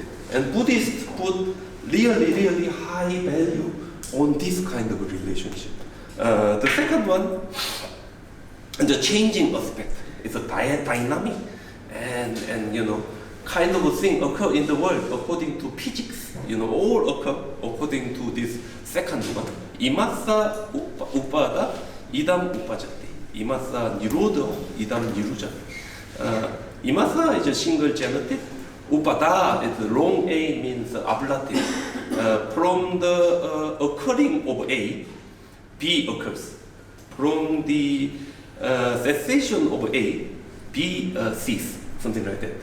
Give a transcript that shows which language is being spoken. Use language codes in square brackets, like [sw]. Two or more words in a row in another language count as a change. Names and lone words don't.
[en] And Buddhists put really, really high value on this kind of relationship. The second one, the changing aspect. It's a dynamic and kind of a thing occur in the world according to physics. All occur according to this second one. [pi] Imasa upada, idam upajati. Imasa nirodha, idam nirujati. [en] Imasa is a single genitive. Upada is long A means ablative. From the occurring of A, B occurs. From the cessation of A, B cease, something like that.